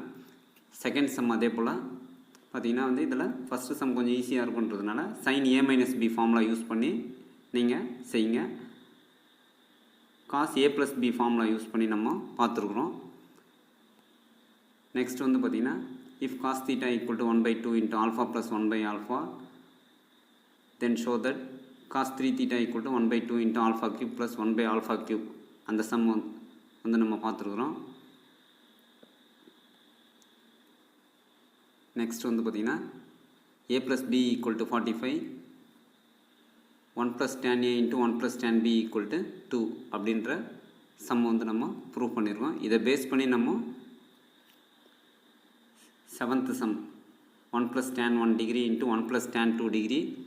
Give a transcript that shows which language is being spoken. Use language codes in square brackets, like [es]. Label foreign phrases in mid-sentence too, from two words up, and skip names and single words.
[en] second sum [ta] அதே போல் பார்த்திங்கன்னா வந்து இதில் [en] first sum [ta] கொஞ்சம் ஈஸியாக இருக்குன்றதுனால [en] sin a - b formula use [ta] பண்ணி நீங்கள் செய்யுங்க. [en] cos a + b formula use [ta] பண்ணி நம்ம பார்த்துருக்குறோம். [en] நெக்ஸ்ட் [ta] வந்து பார்த்திங்கன்னா [en] if cos theta = 1/2 × alpha + 1/alpha, then show that cos 3 theta = 1/2 × alpha³ + 1/alpha³. [ta] அந்த சம் வந்து நம்ம பார்த்துருக்குறோம். நெக்ஸ்ட் வந்து பார்த்திங்கன்னா a + b = 45, 1 + tan a × 1 + tan b = 2 அப்படின்ற சம் வந்து நம்ம ப்ரூவ் பண்ணியிருக்கோம். இதை பேஸ் பண்ணி நம்ம [en] 7th sum 1 + tan 1 degree × 1 + tan 2 degree,